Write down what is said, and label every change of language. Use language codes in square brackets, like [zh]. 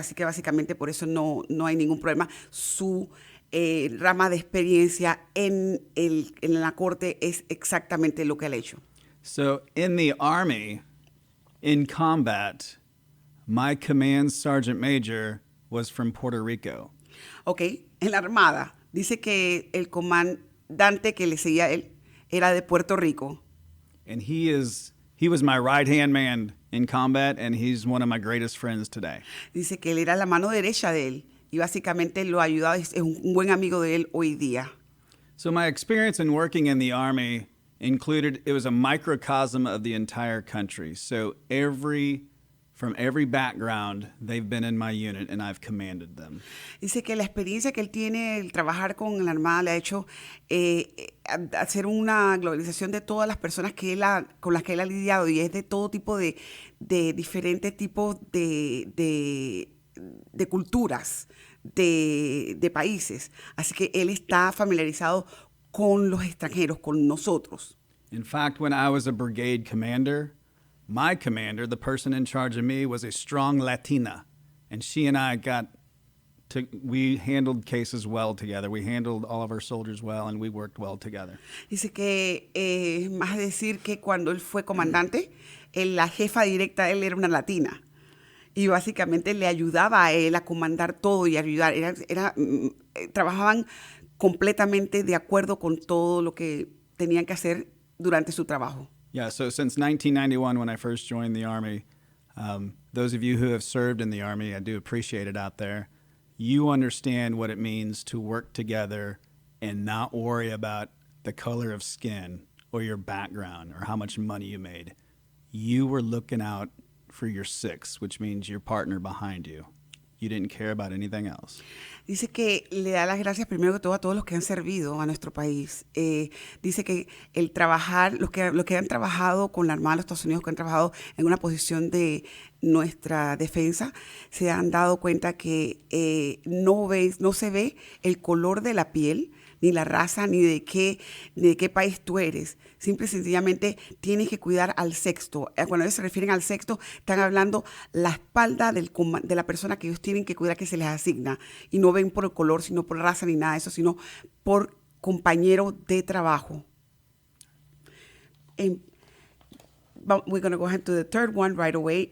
[es] Así que básicamente por eso no hay ningún problema. Su rama de experiencia en la corte es exactamente lo que él ha hecho. [en] So in the Army, in combat, my command sergeant major was from Puerto Rico. [es] Okay, en la Armada dice que el comandante que le seguía a él era de Puerto Rico. [en] And he was my right-hand man in combat, and he's one of my greatest friends today. [es] Dice que él era la mano derecha de él y básicamente lo ayudaba, es un buen amigo de él hoy día. [en] So my experience in working in the Army it was a microcosm of the entire country. So from every background, they've been in my unit and I've commanded them. [es] Dice que la experiencia que él tiene, el trabajar con la Armada, le ha hecho hacer una globalización de todas las personas con las que él ha lidiado, y es de todo tipo de diferentes tipos de culturas, de países. Así que él está familiarizado con los extranjeros, con nosotros. [en] In fact, when I was a brigade commander, my commander, the person in charge of me, was a strong Latina. And she and I we handled cases well together. We handled all of our soldiers well, and we worked well together. [es] Dice que, más decir que cuando él fue comandante, la jefa directa de él era una latina. Y básicamente le ayudaba a él a comandar todo y ayudar. Trabajaban completamente de acuerdo con todo lo que tenían que hacer durante su trabajo. [en] Yeah, so since 1991, when I first joined the Army, those of you who have served in the Army, I do appreciate it out there, you understand what it means to work together and not worry about the color of skin or your background or how much money you made. You were looking out for your six, which means your partner behind you. You didn't care about anything else. [es] Dice que le da las gracias primero que todo a todos los que han servido a nuestro país. Dice que el trabajar, los que han trabajado con la Armada de los Estados Unidos, que han trabajado en una posición de nuestra defensa, se han dado cuenta que no se ve el color de la piel, ni la raza, ni de qué país tú eres. Simple y sencillamente tienes que cuidar al sexto. Cuando ellos se refieren al sexto, están hablando la espalda de la persona que ellos tienen que cuidar, que se les asigna. Y no ven por el color, sino por raza, ni nada de eso, sino por compañero de trabajo. [en] We're going to go ahead to the third one right away.